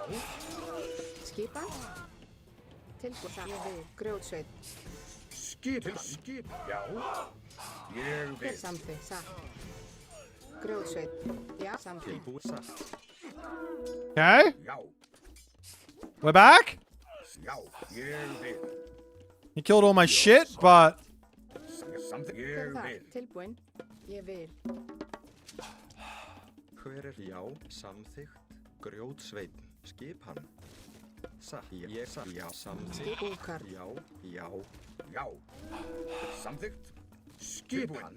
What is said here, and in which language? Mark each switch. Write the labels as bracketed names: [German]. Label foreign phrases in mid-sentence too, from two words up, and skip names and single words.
[Icelandic] Skipan. Tilbúin. Satt. Ég vil. Grjótsveit. Skip. Já. Ég Hver vil. samþykkt? Satt. Grjótsveit. Já. Samþykkt. Tilbúin. Satt. [English] Okay. [Icelandic] Já. [English] We're back? Yow. [Icelandic] Ég vil. [English] He killed all my shit, but... Something. [Icelandic] Hver Ég er það? vil. Tilbúin. Ég vil. Hver er já, samþykkt, grjótsveinn, skipan. Ég já, samþykkt, Búkar. já, já. Já. Samþykkt. Skipan.